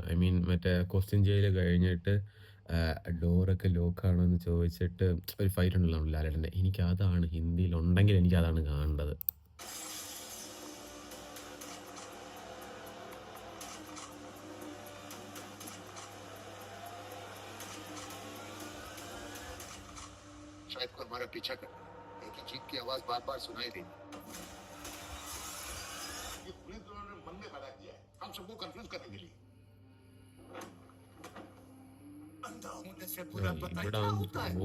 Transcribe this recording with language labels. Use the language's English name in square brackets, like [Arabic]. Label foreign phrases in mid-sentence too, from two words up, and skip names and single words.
[Malayalam] മറ്റേ ക്വസ്റ്റ്യൻ ചെയ്യൽ കഴിഞ്ഞിട്ട് ഡോറൊക്കെ ലോക്കാണോ എന്ന് ചോദിച്ചിട്ട് ഒരു ഫൈറ്റ് ഉണ്ടല്ലോ ലാലേട്ടൻ്റെ. എനിക്കതാണ് ഹിന്ദിയിലുണ്ടെങ്കിൽ എനിക്കതാണ് കാണേണ്ടത്. [Hindi] शायद को हमारा पीछा कर क्योंकि जीप की आवाज बार-बार सुनाई दी। ये पुलिस वालों ने मन में बना दिया है हम सबको कंफ्यूज करने के लिए। अंधा होने से पूरा पता क्या होता है?